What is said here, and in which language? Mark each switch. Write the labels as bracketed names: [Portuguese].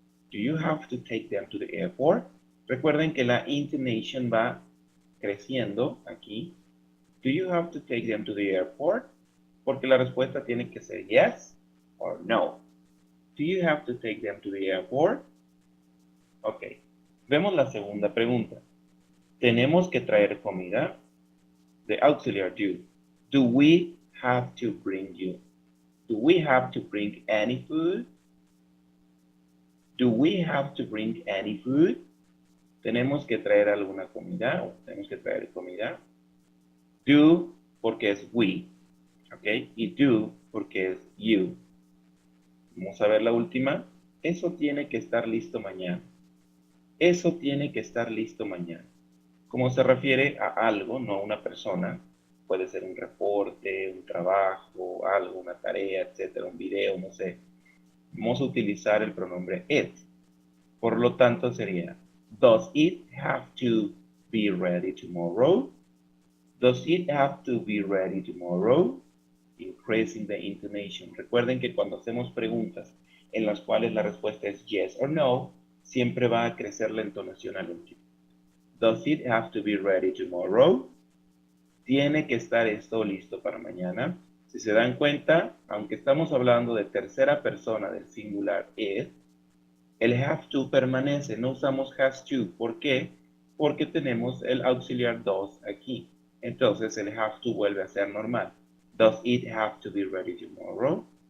[English] Do you have to take them to the airport? [Spanish] Recuerden que la intonation va creciendo aquí. [English] Do you have to take them to the airport? [Spanish] Porque la respuesta tiene que ser [English] yes or no. Do you have to take them to the airport? Ok. [Spanish] Vemos la segunda pregunta. ¿Tenemos que traer comida? [English] The auxiliar do. Do we have to bring you? Do we have to bring any food? Do we have to bring any food? [Spanish] ¿Tenemos que traer alguna comida? ¿O tenemos que traer comida? Do porque es we, ¿ok? Y do porque es you. Vamos a ver la última. Eso tiene que estar listo mañana. Eso tiene que estar listo mañana. Como se refiere a algo, no a una persona, puede ser un reporte, un trabajo, algo, una tarea, etcétera, un video, no sé. Vamos a utilizar el pronombre it. Por lo tanto sería, [English] does it have to be ready tomorrow? Does it have to be ready tomorrow? Increasing the intonation. [Spanish] Recuerden que cuando hacemos preguntas en las cuales la respuesta es [English] yes or no, [Spanish] siempre va a crecer la entonación al último. [English] Does it have to be ready tomorrow? [Spanish] ¿Tiene que estar esto listo para mañana? Si se dan cuenta, aunque estamos hablando de tercera persona del singular it, el have to permanece, no usamos has to. ¿Por qué? Porque tenemos el auxiliar does aquí. Entonces el have to vuelve a ser normal. [English] Does it have to be ready tomorrow?